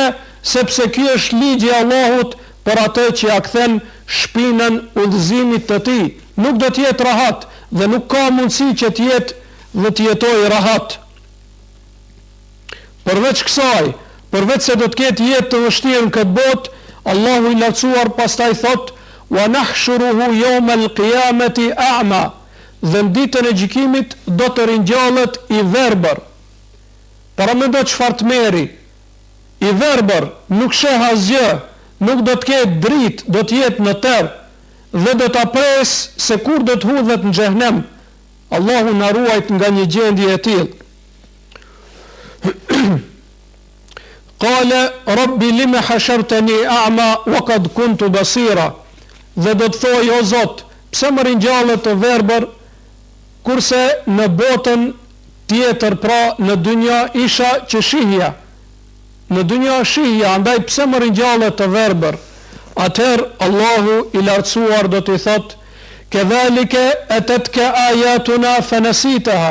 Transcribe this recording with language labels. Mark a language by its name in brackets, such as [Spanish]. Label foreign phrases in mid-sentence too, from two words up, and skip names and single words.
[Albanian] Sepse ky është ligji i Allahut për atë që ja kthen shpinën udhëzimit të tij. Nuk do të jetë rahat dhe nuk ka mundësi që të jetë dhe të jetojë rahat. Përveç kësaj, përveç se do të ketë jetë të vështirë në këtë botë, Allahu i lartësuar pastaj thot: [Arabic] "ونحشره يوم القيامة أعمى." [Albanian] Dhe në ditën e gjykimit do të ringjallet i verbër. Para mendo çfarë të merri? I verbër, nuk sheh asgjë, nuk do të ketë dritë, do të jetë në terr dhe do ta pres se kur do të hudhet në xhehenem. Allahu na ruajt nga një gjendje e tillë. [Arabic] قال رب لم حشرتني أعمى وقد كنت بصيرا. [Albanian] Dhe do të thojë: o Zot, pse më ringjallet të verbër kurse në botën tjetër, pra në dynja isha që shihja. Në dynja shihja, andaj pse më ringjallet të verbër? Atëherë Allahu i lartësuar do t'i thotë: [Arabic] "كذلك أتتك آياتنا فنسيتها."